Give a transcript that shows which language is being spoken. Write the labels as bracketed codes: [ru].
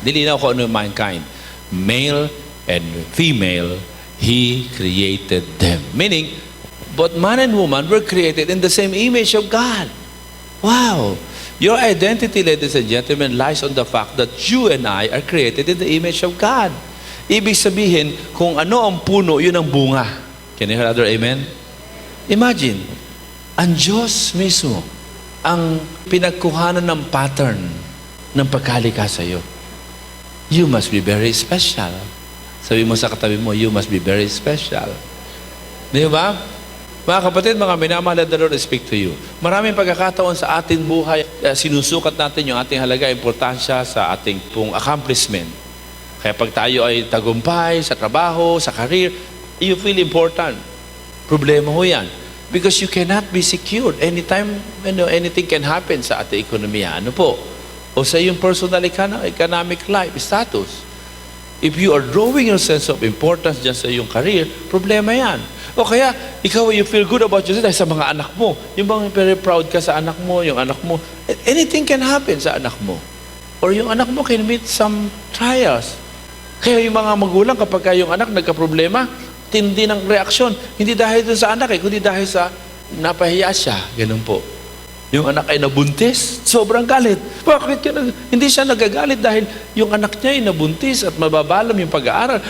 [tl] Nilinaw ko ano yung [en] mankind. Male and female, He created them. Meaning, both man and woman were created in the same image of God. Wow! Your identity, ladies and gentlemen, lies on the fact that you and I are created in the image of God. [tl] Ibig sabihin, kung ano ang puno, yun ang bunga. [en] Can you hear other amen? [tl] Imagine, ang Diyos mismo ang pinagkuhanan ng pattern ng pagkalika sa iyo. [en] You must be very special. [tl] Sabi mo sa katabi mo, [en] you must be very special. [tl] Di ba? Mga kapatid, mga minamahal, [en] the Lord speak to you. [tl] Maraming pagkakataon sa ating buhay, sinusukat natin yung ating halaga, importansya sa ating pong accomplishment. Kaya pag tayo ay tagumpay sa trabaho, sa career, [en] you feel important. [tl] Problema ho yan. [en] Because you cannot be secured. Anytime, anything can happen [tl] sa ating ekonomiya. Ano po? O sa iyong [en] personal economic life, status. If you are drawing your sense of importance [tl] dyan sa iyong [en] career, [tl] problema yan. O kaya, ikaw, [en] you feel good about yourself [tl] dahil sa mga anak mo. Yung bang very proud ka sa anak mo, yung anak mo. Anything can happen sa anak mo. [en] Or [tl] yung anak mo [en] can meet some trials. [tl] Kaya yung mga magulang, kapag yung anak nagka-problema, tindi ng reaksyon. Hindi dahil dun sa anak kundi dahil sa napahiya siya. Ganun po. Yung anak ay nabuntis, sobrang galit. Bakit hindi siya nagagalit dahil yung anak niya ay nabuntis at mababalam yung pag-aaral.